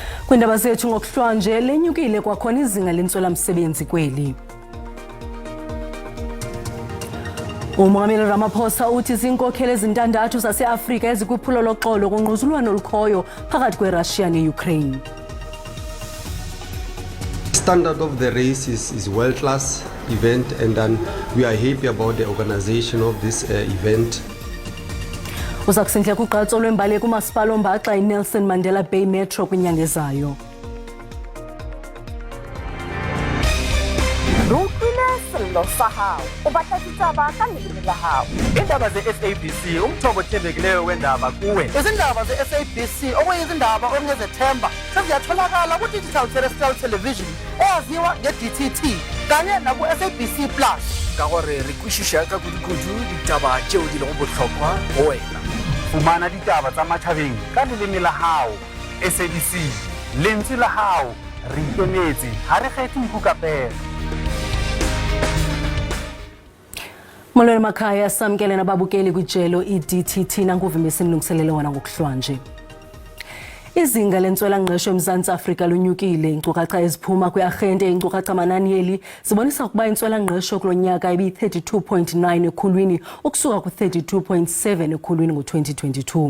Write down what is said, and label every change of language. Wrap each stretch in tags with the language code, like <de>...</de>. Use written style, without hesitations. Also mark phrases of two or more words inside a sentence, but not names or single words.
<xh>Kwindaba zethu ngokuhlwanje lenyukile kwakhona izinga lentswela-msebenzi kweli. Umongameli Ramaphosa uthi izinkokheli ezintandathu zase-Afrika ezikwiphulo loxolo kungquzulwano olukhoyo phakathi kweRussia ne-Ukraine.</xh> <en>Standard of the race is world-class event, and then we are happy about the organization of this event.</en> <xh>Uza kusindla kugqatso lwembali kumasipala ombaxa iNelson Mandela Bay Metro kwinyanga ezayo. Iindaba ze-SABC umthombo othembekileyo wendaba kuwe.</xh> <zu>Izindaba ze-SABC okuyizindaba onezethemba seziyatholakala ku-</zu> <en>digital terrestrial television</en> <zu>eyaziwa nge-DTT kanye naku-SABC Plus.</zu> <nso>Ka gore re kwešiša ka kudu-kudu ditaba tšeo di lego bohlokwa go wena.</nso> <st>Fumana ditaba tsa matšhabeng ka leleme la hao. SABC lentswe la hao, re ikemetse ha re kgethe nkukapela.</st> <xh>Molweni makhaya, samkele nababukeli kwijelo i-DTT nankuvimbisa nilungiselele wona ngokuhlwanje. Izinga lentswela-ngqesho eMzantsi Afrika lunyukile. Iinkcukacha eziphuma kwi-arhente yeenkcukacha mananieli zibonisa ukuba intswela-ngqesho kulo nyaka ibi-32.9 ekhulwini ukusuka ku-32.7 ekhulwini ngo-2022.</xh>